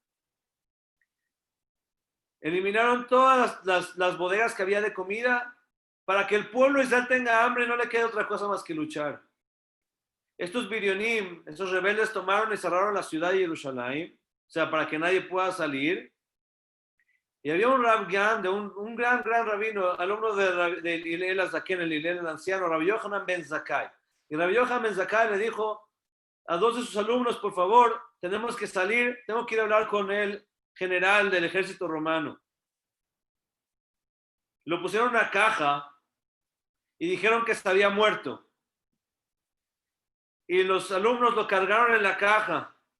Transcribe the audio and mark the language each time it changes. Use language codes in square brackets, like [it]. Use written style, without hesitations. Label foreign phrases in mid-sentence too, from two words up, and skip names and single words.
[es] Eliminaron todas las bodegas que había de comida para que el pueblo de Israel tenga hambre y no le quede otra cosa más que luchar. Estos Birionim, estos rebeldes tomaron y cerraron la ciudad de Jerusalén, o sea, para que nadie pueda salir. Y había un Rab Gan, un gran rabino, alumno de Hillel Azaken, el Hillel el anciano, Rabbi Yohanan ben Zakkai. Y Rabbi Yohanan ben Zakkai le dijo a 2 de sus alumnos, por favor, tenemos que salir, tengo que ir a hablar con el general del ejército romano. Lo pusieron en una caja y dijeron que se había muerto. Y los alumnos lo cargaron en la caja.